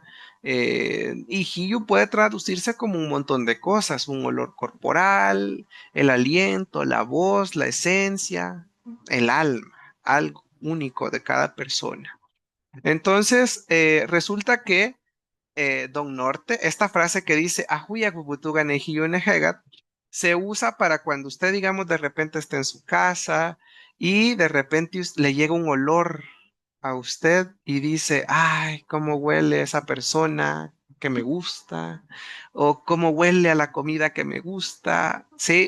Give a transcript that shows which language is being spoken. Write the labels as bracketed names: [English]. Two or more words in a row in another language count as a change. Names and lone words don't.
[Spanish] Y hiyu puede traducirse como un montón de cosas, un olor corporal, el aliento, la voz, la esencia, el alma, algo único de cada persona. Entonces, resulta que Don Norte, esta frase que dice [Maléku Jaíka] "Ajuya kukutuga nejiyune hegat", [Spanish] se usa para cuando usted, digamos, de repente está en su casa y de repente le llega un olor a usted y dice, ay, cómo huele esa persona que me gusta, o cómo huele a la comida que me gusta, ¿sí?